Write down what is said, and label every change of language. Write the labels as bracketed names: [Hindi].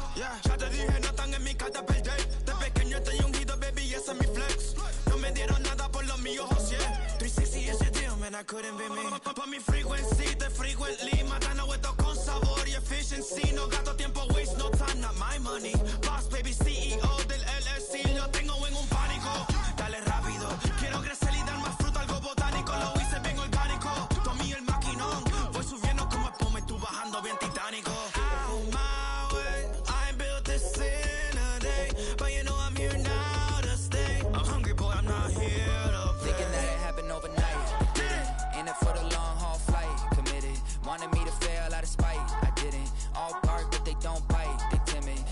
[Spanish] Yeah, ya te dije, no están en mi carta perder. De pequeño estoy ungido, baby, ese es mi flex. No me dieron nada por los míos, José. [English] 360 is your deal, man, I couldn't be me. [Spanish] Pa' mi [English] frequency, te frequently. [Spanish] Matando esto con sabor y efficiency. No gasto tiempo, [English] waste no time, not my money. [Spanish] Boss, baby, CEO del LLC. Lo tengo en un pánico. Dale rápido, quiero crecer y dar más fruto, algo botánico. Lo hice bien orgánico. Tomé el maquinón. Voy subiendo como espuma y tú bajando bien titánico. [English] Out my way, I built this in a day. But you know I'm here now to stay. I'm hungry, boy, I'm not here to play. thinking that it happened overnight. Didn't. In it for the long haul flight, committed. Wanted me to fail out of spite, I didn't. All bark, but they don't bite, they timid.